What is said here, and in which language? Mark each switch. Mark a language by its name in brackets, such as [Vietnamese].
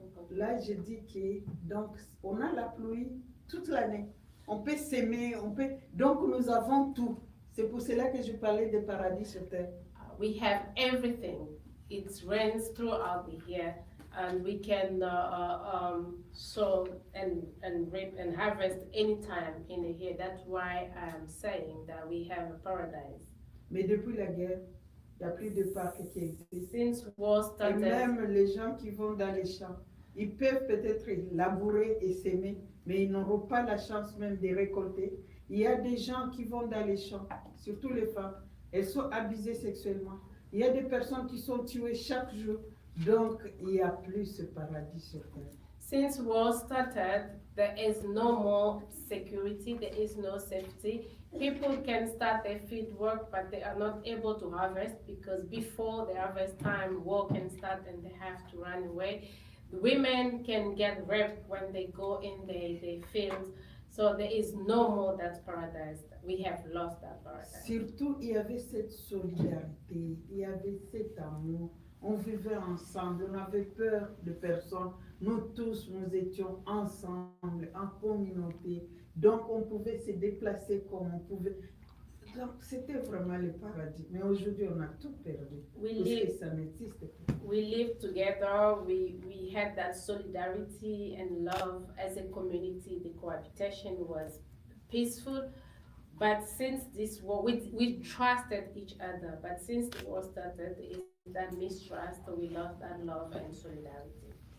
[French] Là, je dis que donc on a la pluie toute l'année. On peut s'aimer, donc nous avons tout. C'est pour cela que je parlais de paradis sur terre. [English] We have everything. It rains throughout the year, and we can sow and reap and harvest anytime in the year. That's why I'm saying that we have a paradise. [French] Mais depuis la guerre, il n'y a plus de parc qui existe. [English] Since war [French] Et [English] started, [French] même les gens qui vont dans les champs, ils peuvent peut-être labourer et s'aimer, mais ils n'auront pas la chance même de récolter. Il y a des gens qui vont dans les champs, surtout les femmes, elles sont abusées sexuellement. Il y a des personnes qui sont tuées chaque jour, donc il n'y a plus ce paradis sur terre. [English] since war started, there is no more security, there is no safety. People can start their field work, but they are not able to harvest because before the harvest time, war can start and they have to run away. The women can get raped when they go in the fields. So there is no more that paradise. We have lost that paradise. [French] Surtout, il y avait cette solidarité, il y avait cet amour. On vivait ensemble, on n'avait peur de personne. Nous tous, nous étions ensemble, en communauté. Donc, on pouvait se déplacer comme on pouvait. Donc, c'était vraiment le paradis. Mais aujourd'hui, on a tout perdu. Parce que ça n'existe plus. [English] We lived together, we had that solidarity and love as a community. The cohabitation was peaceful. But since this war, we trusted each other. But since the war started, that mistrust, we lost that love and solidarity.